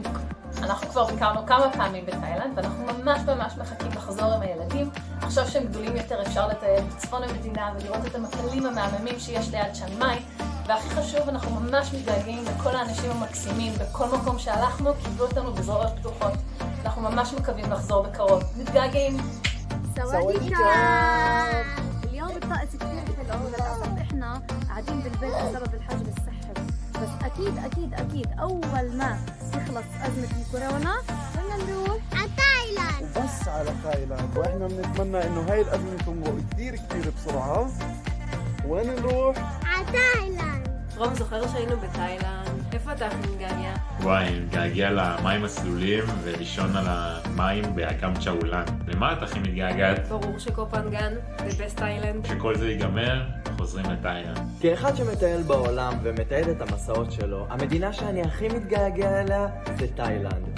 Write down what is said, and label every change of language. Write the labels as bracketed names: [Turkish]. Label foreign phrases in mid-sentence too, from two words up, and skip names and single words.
[Hebrew] אנחנו כבר ביקרנו כמה פעמים בתאילנד, ואנחנו ממש מחכים לחזור עם הילדים. עכשיו שהם גדולים יותר אפשר לטייל בצפון המדינה ולראות את המקלים המהממים שיש ליד צ'אנג מאי. והכי חשוב, אנחנו ממש מתגעגעים לכל האנשים המקסימים. בכל מקום שהלכנו, קיבלו אותנו בזרועות פתוחות. אנחנו ממש מקווים לחזור בקרוב. מתגעגעים. [Arabic] سواليكا اليوم الطقس كتير حلو وللأسف احنا قاعدين بالبيت بسبب الحجر الصحي بس أكيد أول ما تخلص أزمة الكورونا بدنا نروح على تايلاند. وبس على تايلاند، وإحنا بنتمنى إنه هاي الأزمة تمرق كتير بسرعة. وين نروح؟ على تايلاند. [Hebrew] רום זוכר שהיינו בתאילנד, איפה אתה הכי מתגעגע? וואי, אני מתגעגע למים הסלולים ולישון על המים באגם צ'אולן. למה את הכי מתגעגעת? ברור שקופנגן, זה בסט תאילנד. כשכל זה ייגמר, חוזרים לתאילנד. כאחד שמטייל בעולם ומתעד את המסעות שלו, המדינה שאני הכי מתגעגע אליה זה תאילנד.